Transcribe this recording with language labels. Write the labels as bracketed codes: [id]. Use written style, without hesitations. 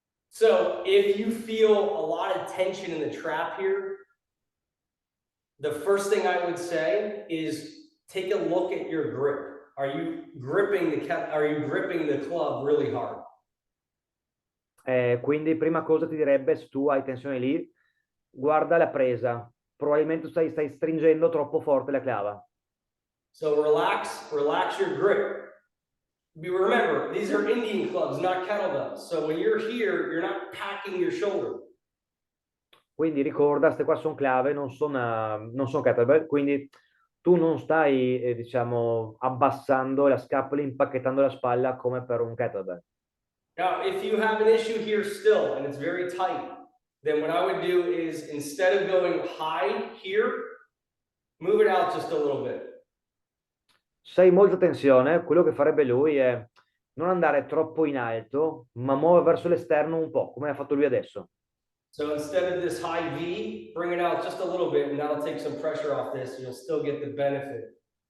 [en] So if you feel a lot of tension in the trap here, the first thing I would say is take a look at your grip. Are you gripping the club really hard? [it] Quindi prima cosa ti direbbe, se tu hai tensione lì, guarda la presa. Probabilmente stai stringendo troppo forte la clava. [en] So relax your grip. Remember, these are Indian clubs, not kettlebells. So when you're here, you're not packing your shoulder. [it] Quindi ricorda, queste qua sono clave, non sono kettlebell, quindi tu non stai, diciamo, abbassando la scapola, impacchettando la spalla come per un kettlebell. [en] Now, if you have an issue here still and it's very tight, then what I would do is instead of going high here, move it out just a little bit. [it] Se hai molta tensione, quello che farebbe lui è non andare troppo in alto, ma muovere verso l'esterno un po', come ha fatto lui adesso. [en] So instead of this high V, bring it out just a little bit and that'll take some pressure off this. You'll still get the benefit.